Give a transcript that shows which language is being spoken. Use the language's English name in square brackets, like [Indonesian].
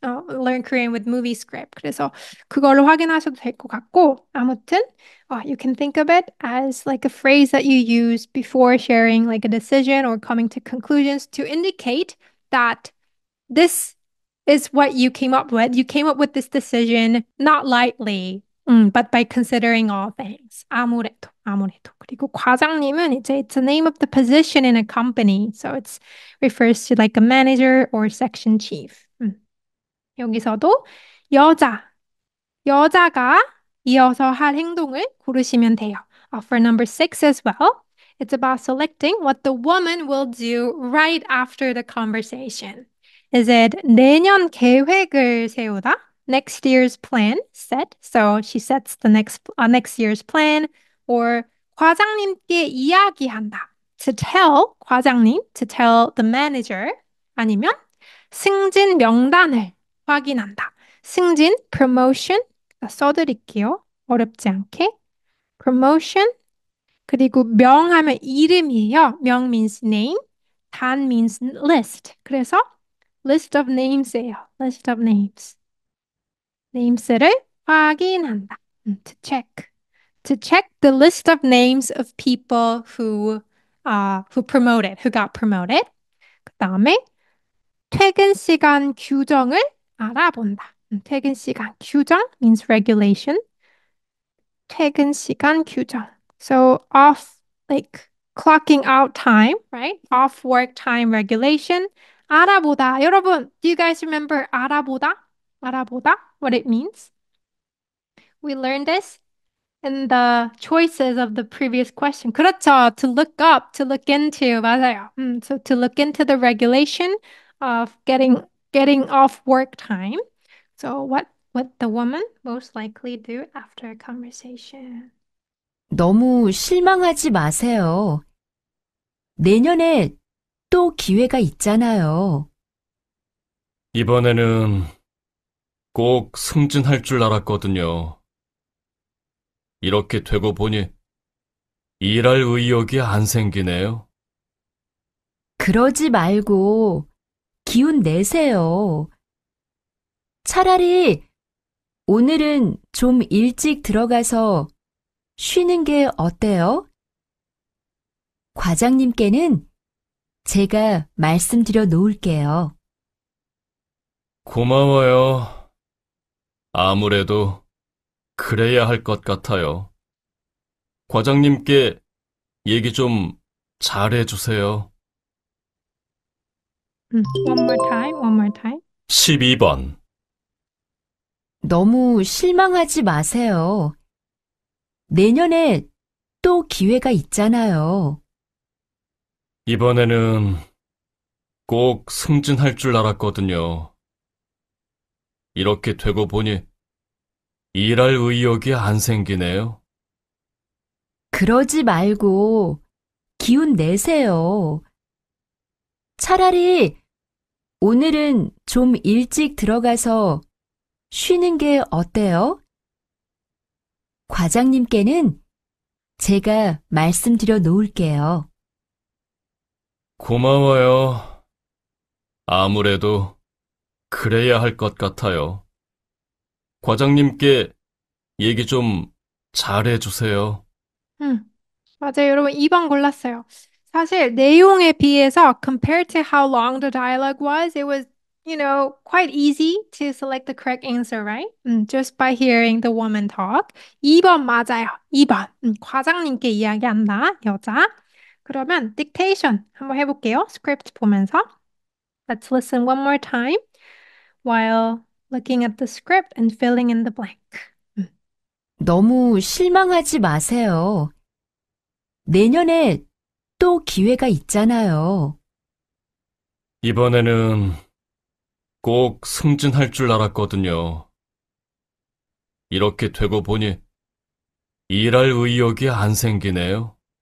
[English] Learn Korean with movie script. [Korean] 그래서 그걸로 확인하셔도 될 것 같고, 아무튼, [English] you can think of it as like a phrase that you use before sharing like a decision or coming to conclusions to indicate that this is what you came up with. You came up with this decision not lightly, but by considering all things. [Korean] 아무래도. 그리고 과장님은 이제 [English] it's the name of the position in a company. So it refers to like a manager or section chief. [Korean] 여기서도 여자가 이어서 할 행동을 고르시면 돼요. [English] For number 6 as well, it's about selecting what the woman will do right after the conversation. Is it [Korean] 내년 계획을 세우다? [English] Next year's plan set. So she sets the next year's plan. [Korean] Or 과장님께 이야기한다. [English] To tell 과장님, to tell the manager. [Korean] 아니면 승진 명단을 확인한다. 승진, promotion. 써드릴게요. 어렵지 않게. promotion. 그리고 명하면 이름이에요. [English] 명 means name. 단 means list. [Korean] 그래서 [English] list of names예요. list of names. [Korean] names를 확인한다. [English] to check. to check the list of names of people who got promoted. [Korean] 그 다음에 퇴근 시간 규정을 알아본다. 퇴근 시간 규정 means regulation. 퇴근 시간 규정. [English] So like clocking out time, right? Off work time regulation. 알아보다. 여러분, do you guys remember 알아보다? 알아보다, what it means. We learned this in the choices of the previous question. 그렇죠. To look up, to look into. 맞아요. So to look into the regulation of getting off work time. So what would the woman most likely do after a conversation? [Korean] 너무 실망하지 마세요. 내년에 또 기회가 있잖아요. 이번에는 꼭 승진할 줄 알았거든요. 이렇게 되고 보니 일할 의욕이 안 생기네요. 그러지 말고 기운 내세요. 차라리 오늘은 좀 일찍 들어가서 쉬는 게 어때요? 과장님께는 제가 말씀드려 놓을게요. 고마워요. 아무래도 그래야 할 것 같아요. 과장님께 얘기 좀 잘해주세요. [English] One more time, one more time. [Korean] 12번. 너무 실망하지 마세요. 내년에 또 기회가 있잖아요. 이번에는 꼭 승진할 줄 알았거든요. 이렇게 되고 보니 일할 의욕이 안 생기네요. 그러지 말고 기운 내세요. 차라리 오늘은 좀 일찍 들어가서 쉬는 게 어때요? 과장님께는 제가 말씀드려 놓을게요. 고마워요. 아무래도 그래야 할 것 같아요. 과장님께 얘기 좀 잘해주세요. 맞아요. 여러분 2번 골랐어요. 사실 내용에 비해서 [English] compared to how long the dialogue was, it was, quite easy to select the correct answer, right? Just by hearing the woman talk. [Korean] 2번 맞아요. 2번. 과장님께 이야기한다. 여자. 그러면 dictation 한번 해볼게요. 스크립트 보면서. [English] Let's listen one more time while looking at the script and filling in the blank. [Korean] 너무 실망하지 마세요. 내년에 또 기회가 있잖아요. 이번에는 꼭 승진할 줄 알았거든요. 이렇게 되고 보니 일할 의욕이 안 생기네요.